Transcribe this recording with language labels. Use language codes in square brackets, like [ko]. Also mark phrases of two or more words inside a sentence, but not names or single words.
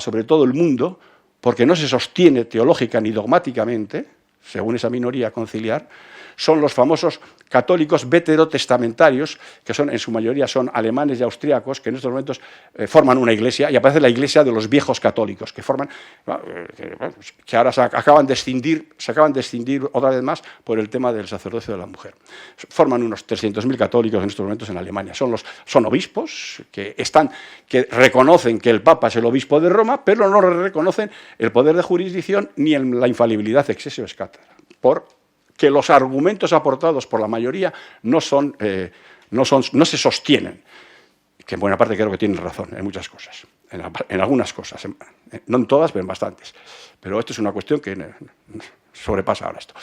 [es] sobre todo el mundo, porque no se sostiene teológica ni dogmáticamente, según esa minoría conciliar, son los famosos católicos veterotestamentarios, que son, en su mayoría son alemanes y austriacos, que en estos momentos forman una iglesia, y aparece la iglesia de los viejos católicos, que forman, que ahora se acaban de extinguir otra vez más por el tema del sacerdocio de la mujer. Forman unos 300.000 católicos en estos momentos en Alemania. Son obispos que reconocen que el Papa es el obispo de Roma, pero no reconocen el poder de jurisdicción ni la infalibilidad [la] excessio ex cathedra, [es] que los argumentos aportados por la mayoría no se sostienen, que en buena parte creo que tienen razón en muchas cosas, en algunas cosas, no en todas, pero en bastantes. Pero esto es una cuestión que sobrepasa ahora esto.